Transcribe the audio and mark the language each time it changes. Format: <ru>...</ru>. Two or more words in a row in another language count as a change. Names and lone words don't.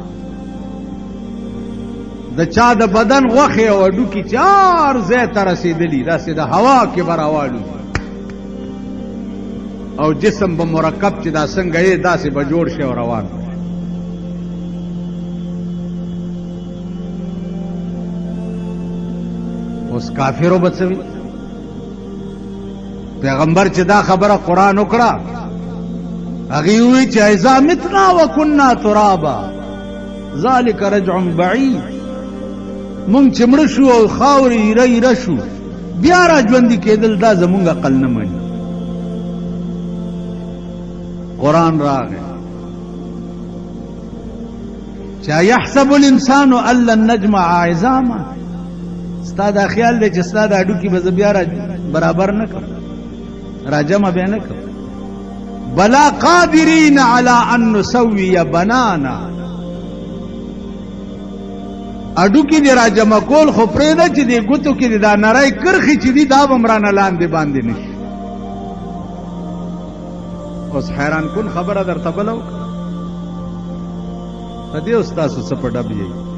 <ps>د چا د بدن غوښې او هډوکي چار ځای ته رسېدلي داسې د هوا کې به راوالو او جسم به مرکب چې دا څنګه یې داسې به جوړ شي او روان اوس کافرو به څه وي پیغمبر چې دا خبره قرآن وکړه هغې ووایي چې</ps> <ar>اذا متنا وکنا ترابا ذلک رجع بعید</ar> <ps>مونږ چې مړه شو او خاورې ایره ایره شو بیا را ژوندي کېدل دا زمونږ عقل نه مني قرآن راغی چا</ps> <ar>یحسب الانسان ان لن نجمع عظاما</ar> <ps>ستا دا خیال دی چې ستا دا هډوکي به زه بیا برابر نه کړم راجمع به نه کړم</ps> <ar>بلا قادرین علی ان نسوی بنانا</ar> <ps>هډوکي دې راجمع کول خو پرېږده چې دې ګوتو کې دې دا نری کرښې چې دي دا به م رانه لاندې باندې نه شي اوس حیران کن خبره درته بله وکړه په دې اوس تاسو څه په ډب یئ</ps>